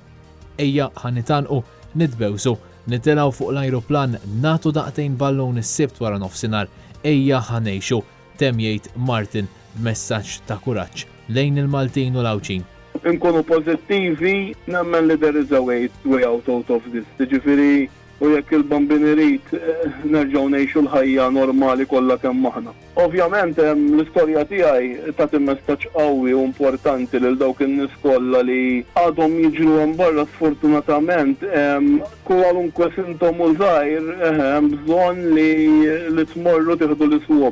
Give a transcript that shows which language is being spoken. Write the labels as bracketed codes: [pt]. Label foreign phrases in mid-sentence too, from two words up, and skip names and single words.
[mt] Ejja ħanitanqu, nitbewsu, nitilgħu fuq l-ajruplan, nagħtu daqtejn ballun is-sibt wara nofsinhar, ejja ħanejxu, temm jgħid Martin b'messaġġ ta' kuraġġ lejn il-Maltin u l-Awċin. Inkunu pożittivi, nemmen li [en] there is a way out of this. [mt] Ġifieri u jekk il-bambin irid nerġgħu ngħixu l-ħajja normali kollha kemm aħna. Ovvjament l-istorja tiegħi tagħti messaġġ qawwi u importanti lil dawk in-nies kollha li għadhom jiġru hemm barra sfortunatament kwalunkwe sintomu żgħir hemm bżonn li tmorru tieħdu l-iswab.